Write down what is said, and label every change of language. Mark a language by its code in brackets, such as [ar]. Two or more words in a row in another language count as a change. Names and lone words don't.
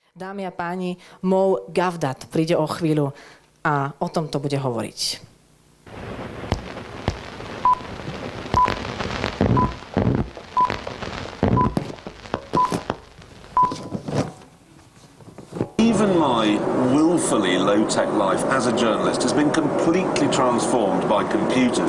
[sk] Dámy a páni, Gawdat príde o chvíľu a o tom to bude hovoriť. [en] Even my willfully low-tech life as a journalist has been completely transformed by computers.